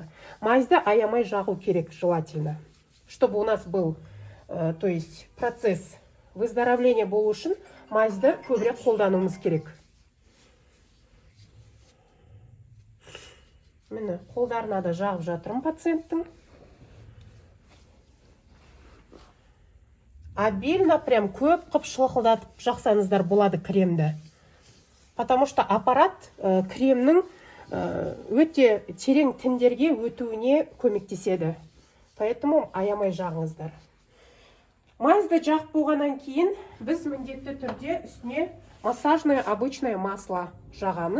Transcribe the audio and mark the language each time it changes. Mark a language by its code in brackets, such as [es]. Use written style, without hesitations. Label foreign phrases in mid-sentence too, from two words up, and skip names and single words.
[kk] Майзды аямай жағу керек, [ru] желательно. Чтобы у нас был, то есть процесс выздоровления [kk] болу үшін майзды көбірек қолдануымыз керек. Міне, қолдарына да жағып жатырмын пациенттің. [ru] Обильно, прям [kk] көп қып шылқылдатып жақсаңыздар болады кремді. [ru] Потому что аппарат [kk] кремнің өте терең тіндерге өтуіне көмектеседі. Поэтому аямай жағыңыздар. Майзды жағып болғаннан кейін біз міндетті түрде үстіне [ru] массажное обычное масло [kk] жағамыз.